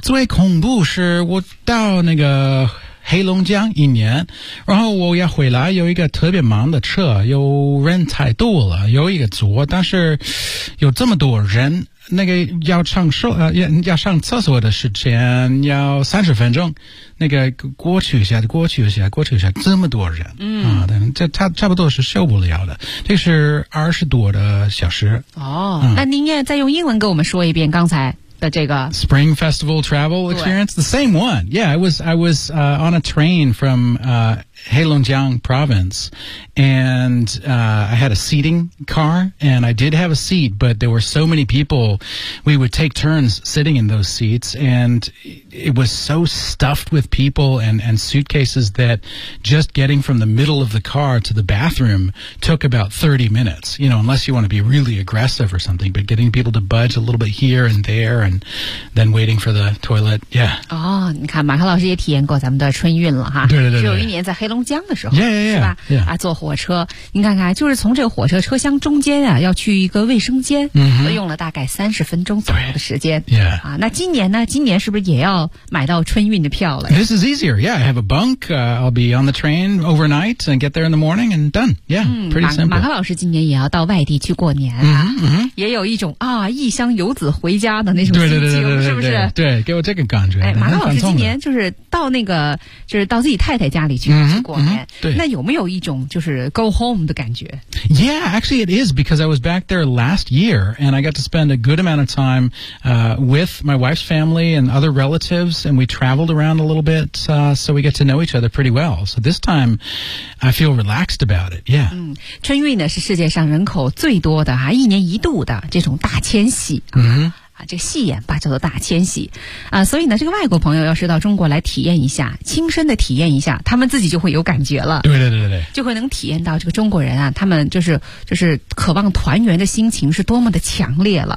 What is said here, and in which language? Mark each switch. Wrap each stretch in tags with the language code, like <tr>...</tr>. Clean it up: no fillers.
<zh>最恐怖是我到那个黑龙江一年，然后我要回来，有一个特别忙的车，有人太多了，有一个座，但是有这么多人，那个要上厕所的时间要30分钟，那个过去一下，这么多人，这他差不多是受不了的，这是20多个小时。那您也再用英文给我们说一遍刚才。</zh> <en>Spring Festival Travel Experience, the same one. Yeah, I was on a train from Heilongjiang Province, and I had a seating car, and I did have a seat, but there were so many people, we would take turns sitting in those seats, and it was so stuffed with people and suitcases that just getting from the middle of the car to the bathroom took about 30 minutes, you know, unless you want to be really aggressive or something, but getting people to budge a little bit here and there and then waiting for the toilet, yeah. 你看马克老师也体验过咱们的春运了哈。</en> <zh>对。只有一年在黑龙江的时候。</zh> <en>Yeah.</en> <zh>啊，坐火车。您看看，就是从这个火车车厢中间啊要去一个卫生间，用了大概30分钟左右的时间。</zh> <en>Yeah.</en> <zh>啊，那今年呢，今年是不是也要买到春运的票了？</zh> <en>This is easier, yeah. I have a bunk, I'll be on the train overnight and get there in the morning and done. Yeah, pretty simple.</en> <zh>马克老师今年也要到外地去过年啊。也有一种啊异乡游子回家的那种。对，给我这个感觉。哎，马克老师今年就是到那个，就是到自己太太家里去过年。对，那有没有一种就是</zh> <en>go home</en> <zh>的感觉</zh> <en>？Yeah, actually, it is because I was back there last year and I got to spend a good amount of time with my wife's family and other relatives, and we traveled around a little bit, so we get to know each other pretty well. So this time, I feel relaxed about it. Yeah.</en> <zh>春运呢是世界上人口最多的啊，一年一度的这种大迁徙。这个戏言吧叫做大迁徙啊，所以呢这个外国朋友要是到中国来体验一下，亲身的体验一下，他们自己就会有感觉了。对对对对，就会能体验到这个中国人啊，他们就是渴望团圆的心情是多么的强烈了。</zh>